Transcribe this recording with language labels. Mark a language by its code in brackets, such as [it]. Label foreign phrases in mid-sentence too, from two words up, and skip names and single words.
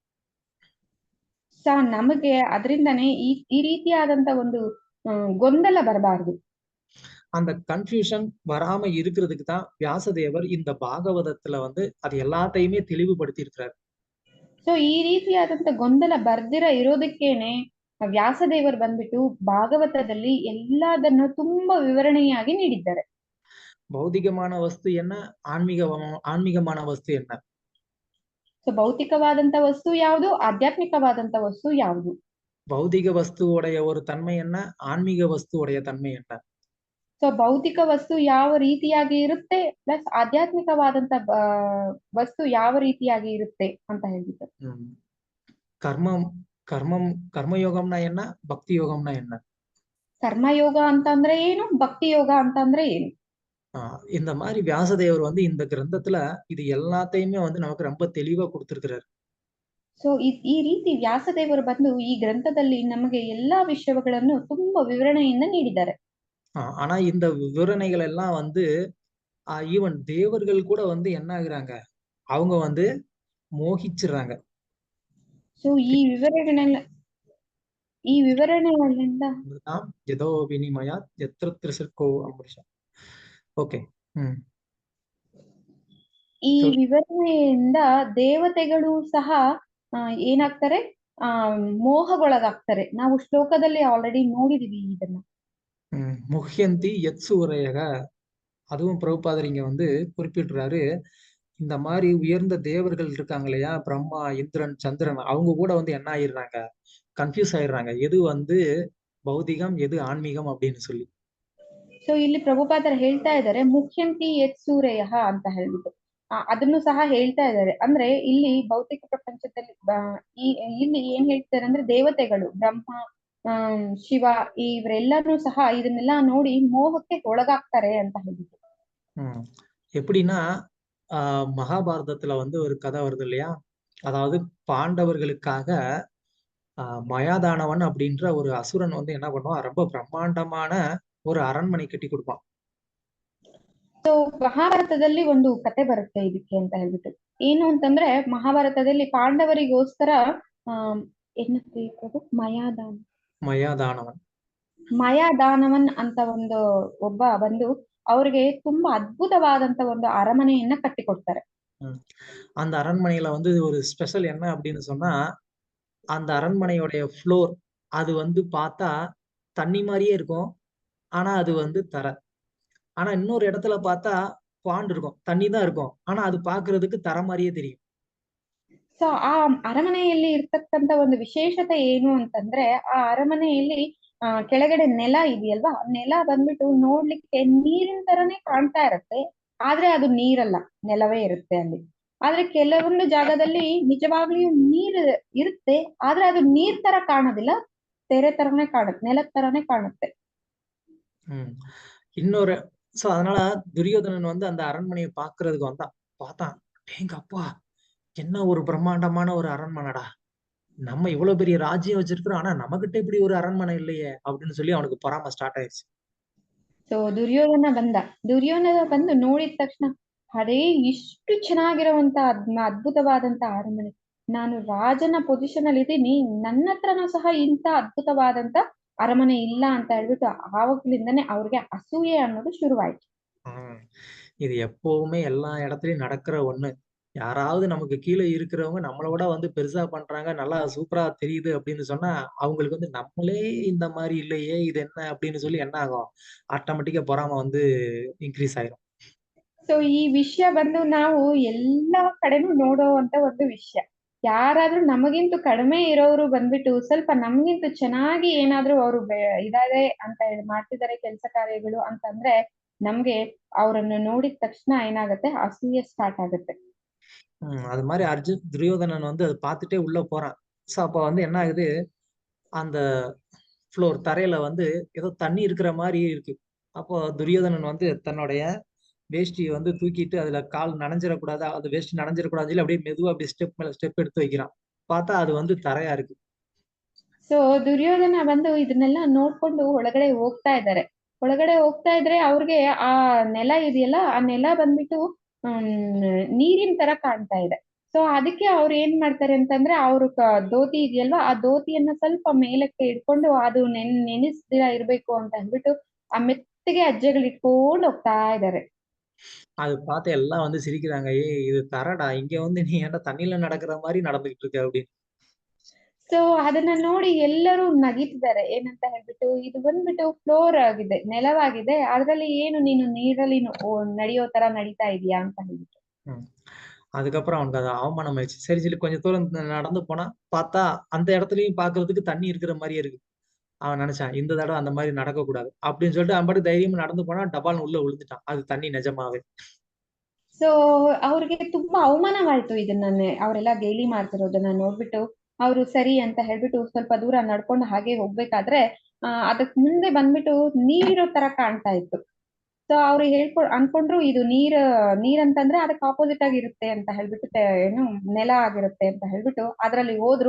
[kn] ಸೊ ನಮಗೆ ಅದರಿಂದನೇ ಈ ರೀತಿಯಾದಂತ ಒಂದು ಗೊಂದಲ ಬರಬಾರದು. [ta] அந்த கன்ஃபியூஷன் வராம இருக்கிறதுக்கு தான் வியாசதேவர் இந்த பாகவதத்துல வந்து அது எல்லாத்தையுமே தெளிவுபடுத்தி இருக்கிறார். [kn] ಸೊ ಈ ರೀತಿಯಾದಂತ ಗೊಂದಲ ಬರ್ದಿರ ಇರೋದಕ್ಕೇನೆ ವ್ಯಾಸದೇವರು ಬಂದ್ಬಿಟ್ಟು ಭಾಗವತದಲ್ಲಿ ಎಲ್ಲದನ್ನು ತುಂಬಾ ವಿವರಣೆಯಾಗಿ ನೀಡಿದ್ದಾರೆ. [ta] பௌதிகமான வஸ்து என்ன, ஆன்மீகமான வஸ்து என்ன? [kn] ಸೊ ಭೌತಿಕವಾದಂತ ವಸ್ತು ಯಾವುದು, ಆಧ್ಯಾತ್ಮಿಕವಾದಂತ ವಸ್ತು ಯಾವುದು? [ta] பௌதிக வஸ்துவோடைய ஒரு தன்மை என்ன, ஆன்மீக வஸ்துவோடைய தன்மை என்ன? [kn] ಸೊ ಭೌತಿಕ ವಸ್ತು ಯಾವ ರೀತಿಯಾಗಿ ಇರುತ್ತೆ ಪ್ಲಸ್ ಆಧ್ಯಾತ್ಮಿಕವಾದಂತ ವಸ್ತು ಯಾವ ರೀತಿಯಾಗಿ ಇರುತ್ತೆ ಅಂತ ಹೇಳ್ಬಿಟ್ಟು. [ta] ಕರ್ಮಯೋಗಂನ என்ன, பக்தி யோகம்ன என்ன? [kn] ಕರ್ಮಯೋಗ ಅಂತಂದ್ರೆ ಏನು, ಭಕ್ತಿ ಯೋಗ ಅಂತಂದ್ರೆ ಏನು? [ta] இந்த மாதிரி வியாசதேவர் வந்து இந்த கிரந்தத்துல இது எல்லாத்தையுமே வந்து நமக்கு ரொம்ப தெளிவா கொடுத்திருக்கிறாரு. [kn] ಸೊ ಈ ರೀತಿ ವ್ಯಾಸದೇವರು ಬಂದು ಈ ಗ್ರಂಥದಲ್ಲಿ ನಮಗೆ ಎಲ್ಲಾ ವಿಷಯಗಳನ್ನು ತುಂಬಾ ವಿವರಣೆಯಿಂದ ನೀಡಿದ್ದಾರೆ. [ta] ஆனா இந்த விவரணைகள் எல்லாம் வந்து ஈவன் தேவர்கள் கூட வந்து என்ன ஆகுறாங்க, அவங்க வந்து மோகிச்சிடுறாங்க. [kn] ಸೊ ಈ ವಿವರಣೆಗಳಿಂದ [sa] यदो विनिमय यत्र त्रिसर्को अम्बरीष. [en] ಓಕೆ. [kn] ಈ ವಿವರಣೆಯಿಂದ ದೇವತೆಗಳು ಸಹ ಏನಾಗ್ತಾರೆ, ಮೋಹಗೊಳಗಾಗ್ತಾರೆ. ನಾವು ಶ್ಲೋಕದಲ್ಲಿ ಆಲ್ರೆಡಿ ನೋಡಿದೀವಿ ಇದನ್ನ. [sa] मुह्यन्ति यत्सु उरयक, [ta] அதுவும் பிரபுபாதர் இங்க வந்து குறிப்பிடுறாரு. இந்த மாதிரி உயர்ந்த தேவர்கள் இருக்காங்க இல்லையா, பிரம்மா, இந்திரன், சந்திரன், அவங்க கூட வந்து என்ன ஆயிடுறாங்க, கன்ஃபியூஸ் ஆயிடுறாங்க எது வந்து பௌதிகம் எது ஆன்மீகம் அப்படின்னு சொல்லி. [kn] ಸೊ ಇಲ್ಲಿ ಪ್ರಭುಪಾದರ್ ಹೇಳ್ತಾ ಇದ್ದಾರೆ [sa] मुख्यन्ति यत्सूरेय [kn] ಅಂತ ಹೇಳ್ಬಿಟ್ಟು ಅದನ್ನು ಸಹ ಹೇಳ್ತಾ ಇದ್ದಾರೆ. ಅಂದ್ರೆ ಇಲ್ಲಿ ಭೌತಿಕ ಪ್ರಪಂಚದಲ್ಲಿ ಇಲ್ಲಿ ಏನ್ ಹೇಳ್ತಾರೆ ಅಂದ್ರೆ ದೇವತೆಗಳು ಬ್ರಹ್ಮ, ಶಿವ ಇವರೆಲ್ಲರೂ ಸಹ ಇದನ್ನೆಲ್ಲ ನೋಡಿ ಮೋಹಕ್ಕೆ ಒಳಗಾಗ್ತಾರೆ ಅಂತ ಹೇಳ್ಬಿಟ್ಟು. [ta] எப்படின்னா மகாபாரதத்துல வந்து ஒரு கதை வருது இல்லையா, அதாவது பாண்டவர்களுக்காக மயாதானவன் அப்படின்ற ஒரு அசுரன் வந்து என்ன பண்ணுவான், ரொம்ப பிரம்மாண்டமான ஒரு அரண்மனை ಕಟ್ಟಿ கொடுப்பான். [kn] ಸೊ ಮಹಾಭಾರತದಲ್ಲಿ ಒಂದು ಕತೆ ಬರುತ್ತೆ ಇದಕ್ಕೆ ಅಂತ ಹೇಳ್ಬಿಟ್ಟು. ಏನು ಅಂತಂದ್ರೆ ಮಹಾಭಾರತದಲ್ಲಿ ಪಾಂಡವರಿಗೋಸ್ಕರ ಮಯಾದಾನವನ್ ಅಂತ ಒಬ್ಬ ಬಂದು ಅವ್ರಿಗೆ ತುಂಬಾ ಅದ್ಭುತವಾದಂತ ಒಂದು ಅರಮನೆಯನ್ನ ಕಟ್ಟಿಕೊಡ್ತಾರೆ. [ta] அந்த அரண்மனையில வந்து ஒரு ஸ்பெஷல் என்ன அப்படின்னு சொன்னா, அந்த அரண்மனையோடைய ஃப்ளோர் அது வந்து பார்த்தா தண்ணி மாதிரியே இருக்கும், ஆனா அது வந்து தரை. ஆனா இன்னொரு இடத்துல பார்த்தா பாண்ட் இருக்கும், தண்ணி தான் இருக்கும், ஆனா அது பாக்குறதுக்கு தரை மாதிரியே தெரியும். [kn] ಸೊ ಆ ಅರಮನೆಯಲ್ಲಿ ಇರ್ತಕ್ಕಂತ ಒಂದು ವಿಶೇಷತೆ ಏನು ಅಂತಂದ್ರೆ, ಆ ಅರಮನೆಯಲ್ಲಿ ಕೆಳಗಡೆ ನೆಲ ಇದೆಯಲ್ವಾ, ನೆಲ ಬಂದ್ಬಿಟ್ಟು ನೋಡ್ಲಿಕ್ಕೆ ನೀರಿನ ತರನೇ ಕಾಣ್ತಾ ಇರತ್ತೆ, ಆದ್ರೆ ಅದು ನೀರಲ್ಲ, ನೆಲವೇ ಇರುತ್ತೆ ಅಲ್ಲಿ. ಆದ್ರೆ ಕೆಲವೊಂದು ಜಾಗದಲ್ಲಿ ನಿಜವಾಗ್ಲೂ ನೀರ್ ಇರುತ್ತೆ, ಆದ್ರೆ ಅದು ನೀರ್ ತರ ಕಾಣೋದಿಲ್ಲ, ತೆರೆ ತರನೇ ಕಾಣುತ್ತೆ, ನೆಲದ ತರನೇ ಕಾಣುತ್ತೆ. [ta] இன்னொரு சோ அதனால துரியோதனன் வந்து அந்த அரண்மனையை பாக்குறதுக்கு வந்தான். பார்த்தான், எங்க அப்பா என்ன ஒரு பிரம்மாண்டமான ஒரு அரண்மனைடா, நம்ம இவ்வளவு பெரிய ராஜ்யம் வச்சிருக்கிறோம், ஆனா நம்மகிட்ட இப்படி ஒரு அரண்மனை இல்லையே அப்படின்னு சொல்லி அவனுக்கு பொறாம ஸ்டார்ட் ஆயிடுச்சு. [kn] ಸೊ ದುರ್ಯೋಧನ ಬಂದು ನೋಡಿದ ತಕ್ಷಣ, ಅರೇ ಇಷ್ಟು ಚೆನ್ನಾಗಿರುವಂತ ಅದ್ಭುತವಾದಂತ ಅರಮನೆ, ನಾನು ರಾಜನ ಪೊಸಿಷನ್ ಅಲ್ಲಿ ಇದ್ದೀನಿ, ನನ್ನ ಹತ್ರನೂ ಸಹ ಇಂತ ಅದ್ಭುತವಾದಂತ ಅರಮನೆ ಇಲ್ಲ ಅಂತ ಹೇಳ್ಬಿಟ್ಟು ಆವಾಗ್ಲಿಂದಾನೇ ಅವ್ರಿಗೆ ಅಸೂಯೆ ಅನ್ನೋದು ಶುರುವಾಯ್ತು. [ta] இது எப்பவுமே எல்லா இடத்துலயும் நடக்கிற ஒண்ணு. யாராவது நமக்கு கீழே இருக்கிறவங்க நம்மளோட வந்து பெருசா பண்றாங்க, நல்லா சூப்பரா தெரியுது அப்படின்னு சொன்னா, அவங்களுக்கு வந்து நம்மளே இந்த மாரி இல்லையே, இது என்ன அப்படின்னு சொல்லி என்ன ஆகும்? ஆட்டோமேட்டிக்கா பொறாம வந்து இன்க்ரீஸ் ஆயிரும். [kn] ಸೊ ಈ ವಿಷಯ ಬಂದು ನಾವು ಎಲ್ಲಾ ಕಡೆನೂ ನೋಡುವಂತ ಒಂದು ವಿಷಯ. ಯಾರಾದ್ರೂ ನಮಗಿಂತ ಕಡಿಮೆ ಇರೋರು ಬಂದ್ಬಿಟ್ಟು ಸ್ವಲ್ಪ ನಮ್ಗಿಂತ ಚೆನ್ನಾಗಿ ಏನಾದ್ರೂ ಅವರು ಇದಾರೆ ಅಂತ ಹೇಳಿ ಮಾಡ್ತಿದ್ದಾರೆ ಕೆಲಸ ಕಾರ್ಯಗಳು ಅಂತಂದ್ರೆ ನಮ್ಗೆ ಅವರನ್ನು ನೋಡಿದ ತಕ್ಷಣ ಏನಾಗುತ್ತೆ ಅಸೂಯೆ ಸ್ಟಾರ್ಟ್ ಆಗುತ್ತೆ. [ta] அது மாரி துரியோதனன் வந்து அத பார்த்துட்டே உள்ள போறான். ஸோ அப்ப வந்து என்ன ஆகுது, அந்த தரையில வந்து ஏதோ தண்ணி இருக்கிற மாரி இருக்கு. அப்போ துரியோதனன் வந்து தன்னுடைய வேஷ்டிய வந்து தூக்கிட்டு அதுல கால் நனைஞ்சிறக்கூடாது, அது வேஷ்டி நனைஞ்சிறக்கூடாதுன்னு சொல்லி அப்படியே மெதுவா அப்படியே ஸ்டெப் மேல ஸ்டெப் எடுத்து வைக்கிறான். பார்த்தா அது வந்து தரையா இருக்கு. [kn] ಸೊ ದುರ್ಯೋಧನ ಬಂದು ಇದನ್ನೆಲ್ಲ ನೋಡ್ಕೊಂಡು ಒಳಗಡೆ ಹೋಗ್ತಾ ಇದ್ದಾರೆ. ಒಳಗಡೆ ಹೋಗ್ತಾ ಇದ್ರೆ ಅವ್ರಿಗೆ ಆ ನೆಲ ಇದೆಯಲ್ಲ, ಆ ನೆಲ ಬಂದ್ಬಿಟ್ಟು ನೀರಿನ ತರ ಕಾಣ್ತಾ ಇದೆ. ಸೊ ಅದಕ್ಕೆ ಅವ್ರು ಏನ್ ಮಾಡ್ತಾರೆ ಅಂತಂದ್ರೆ ಅವ್ರು ಧೋತಿ ಇದೆಯಲ್ವಾ, ಆ ಧೋತಿಯನ್ನ ಸ್ವಲ್ಪ ಮೇಲಕ್ಕೆ ಇಟ್ಕೊಂಡು ಅದು ನೆನೆಸ್ದಿರ ಇರ್ಬೇಕು ಅಂತ ಅಂದ್ಬಿಟ್ಟು ಆ ಮೆತ್ತಗೆ ಹೆಜ್ಜೆಗಳು ಇಟ್ಕೊಂಡು ಹೋಗ್ತಾ ಇದ್ದಾರೆ. [ta] அது பார்த்து எல்லாம் வந்து சிரிக்கிறாங்க. "ஏய் இது தரைடா. இங்க வந்து நீ ஏன்டா தண்ணீல நடக்கிற மாரி நடந்துகிட்டு இருக்க?" அப்படின்னு. [kn] ಸೊ ಅದನ್ನ ನೋಡಿ ಎಲ್ಲರೂ ನಗಿತಿದ್ದಾರೆ. ಏನಂತ ಹೇಳ್ಬಿಟ್ಟು, ಇದು ಬಂದ್ಬಿಟ್ಟು ಫ್ಲೋರ್ ಆಗಿದೆ, ನೆಲವಾಗಿದೆ. ಅದ್ರಲ್ಲಿ ಏನು ನೀನು ನೀರಲ್ಲಿ ನಡೆಯೋ ತರ ನಡೀತಾ ಇದೀಯಾ ಅಂತ ಹೇಳ್ಬಿಟ್ಟು. ம். [ta] அதுக்கப்புறம் அவனுக்கு அது அவமானம் ஆயிடுச்சு. சரி சொல்லி கொஞ்சம் தூரம் நடந்து போனா, பார்த்தா அந்த இடத்துலயும் பார்க்கிறதுக்கு தண்ணி இருக்கிற மாரியே இருக்கு. அவன் நினைச்சான், இந்த தடவ அந்த மாரி நடக்கக்கூடாது. அப்படின்னு சொல்லிட்டு அவன் பாட்டுக்கு தைரியமா நடந்து போனா, டபால்னு உள்ள விழுந்துட்டான். அது தண்ணி நிஜமாவே. [kn] ಸೊ ಅವ್ರಿಗೆ ತುಂಬಾ ಅವಮಾನವಾಯ್ತು ಇದನ್ನ ಅವರೆಲ್ಲ ಗೇಲಿ ಮಾಡ್ತಿರೋದನ್ನ ನೋಡ್ಬಿಟ್ಟು, ಅವರು ಸರಿ ಅಂತ ಹೇಳ್ಬಿಟ್ಟು ಸ್ವಲ್ಪ ದೂರ ನಡ್ಕೊಂಡು ಹಾಗೆ ಹೋಗ್ಬೇಕಾದ್ರೆ, ಅದಕ್ ಮುಂದೆ ಬಂದ್ಬಿಟ್ಟು ನೀರಿರೋ ತರ ಕಾಣ್ತಾ ಇತ್ತು. ಸೊ ಅವ್ರು ಅನ್ಕೊಂಡ್ರು ಇದು ನೀರಂತಂದ್ರೆ ಅದಕ್ಕೆ ಆಪೋಸಿಟ್ ಆಗಿರುತ್ತೆ ಅಂತ ಹೇಳ್ಬಿಟ್ಟು ಏನು ನೆಲ ಆಗಿರುತ್ತೆ ಅಂತ ಹೇಳ್ಬಿಟ್ಟು ಅದ್ರಲ್ಲಿ ಹೋದ್ರು.